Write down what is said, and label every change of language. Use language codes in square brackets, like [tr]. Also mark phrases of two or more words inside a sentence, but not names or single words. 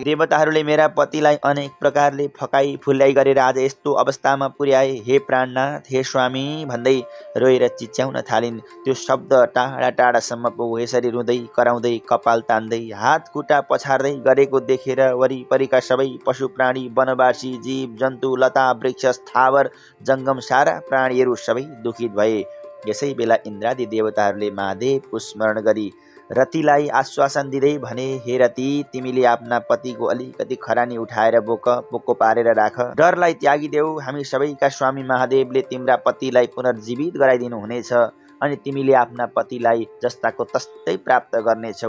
[ne] देवताहरूले मेरा पतिलाई अनेक प्रकारले फकाई फुल्याई गरेर आज यस्तो अवस्थामा पुर्याए। हे प्राणनाथ, हे स्वामी भन्दै रोएर चिच्याउन थालिन्। त्यो शब्द टाढा टाढासम्म पुग्यो। यसरी रुँदै कराउँदै कपाल तान्दै हात खुट्टा पछार्दै गरेको देखेर वरिपरिका सबै पशु प्राणी वनवासी जीव जन्तु लता वृक्ष स्थावर जङ्गम सारा प्राणीहरू सबै दुखित भए। यसै बेला इन्द्रादि देवताहरूले महादेवको स्मरण गरी रतिलाई आश्वासन दिँदै भने, हे रति, तिमीले आफ्ना पतिको अलिकति खरानी उठाएर बोक्को पारेर राख। डरलाई त्यागिदेऊ। हामी सबैका स्वामी महादेवले तिम्रा पतिलाई पुनर्जीवित गराइदिनु हुनेछ अनि तिमीले आफ्ना पतिलाई जस्ताको तस्तै प्राप्त गर्नेछौ।